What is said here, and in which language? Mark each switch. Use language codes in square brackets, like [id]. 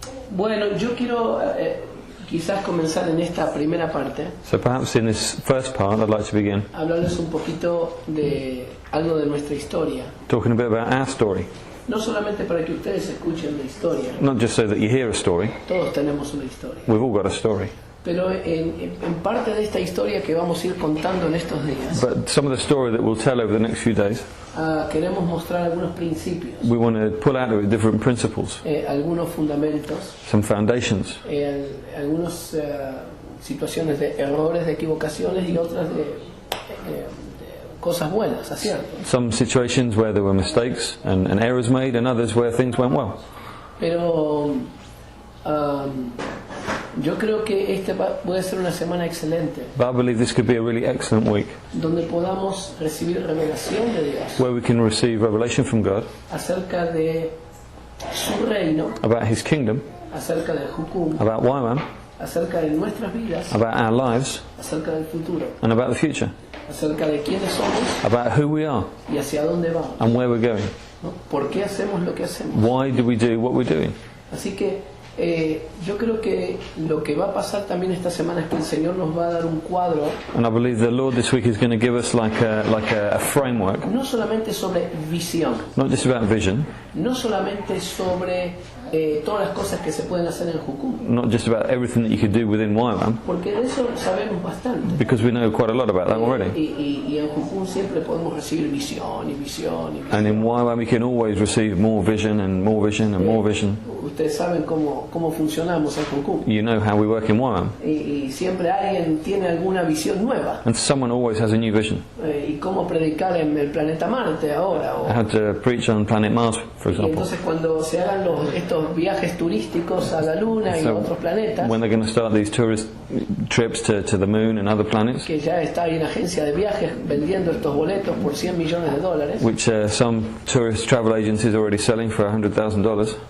[es] Bueno, yo quiero quizás comenzar en esta primera parte, [en] So perhaps in this first part, I'd like to begin [es] hablarles un poquito de algo de nuestra historia. [en] talking a bit about our story. [es] No solamente para que ustedes escuchen la historia, [en] Not just so that you hear a story. [es] todos tenemos una historia. [en] We've all got a story. [es] Pero en parte de esta historia que vamos a ir contando en estos días, [en] But some of the story that we'll tell over the next few days, [es] queremos mostrar algunos principios, [en] we want to pull out of it different principles, [es] algunos fundamentos, [en] some foundations, [es] algunas situaciones de errores, de equivocaciones y otras de cosas buenas, aciertos. [en] some situations where there were mistakes and errors made, and others where things went well. [es] Pero yo creo que puede ser una semana excelente, [en] But I believe this could be a really excellent week [es] donde podamos recibir revelación de Dios [en] where we can receive revelation from God [es] acerca de su reino, [en] about His kingdom, [es] acerca del Jukum, [en] about YWAM, [es] acerca de nuestras vidas, [en] about our lives, [es] acerca del futuro, [en] and about the future, [es] acerca de quiénes somos [en] about who we are [es] y hacia dónde vamos, [en] and where we're going. [es] ¿no? ¿Por qué hacemos lo que hacemos? [en] Why do we do what we're doing? [es] Así que yo creo que lo que va a pasar también esta semana es que el Señor nos va a dar un cuadro, [en] And I believe the Lord this week is going to give us like a framework, [es] no solamente sobre visión, [en] not just about vision, [es] no solamente sobre todas las cosas que se pueden hacer en Jukum, [en] not just about everything that you could do within YWAM, [es] porque de eso sabemos bastante. [en] because we know quite a lot about that already. [es] Y en Jukum siempre podemos recibir visión y visión y visión. [en] And in YWAM you can always receive more vision and more vision and more vision. [es] Ustedes saben cómo funcionamos en Jukum. [en] You know how we work in YWAM. [es] Y siempre alguien tiene alguna visión nueva. [en] And someone always has a new vision. [es] Y cómo predicar en el planeta Marte ahora. [en] How to preach on planet Mars, for [es] Y [en] example. [es] entonces cuando se hagan estos viajes turísticos a la Luna y a [en] So [es] otros planetas, [en] when they're going to start these tourist trips to the moon and other planets, [es] que ya está ahí una agencia de viajes vendiendo estos boletos por $100 millones, [en] which some tourist travel agencies are already selling for $100,000.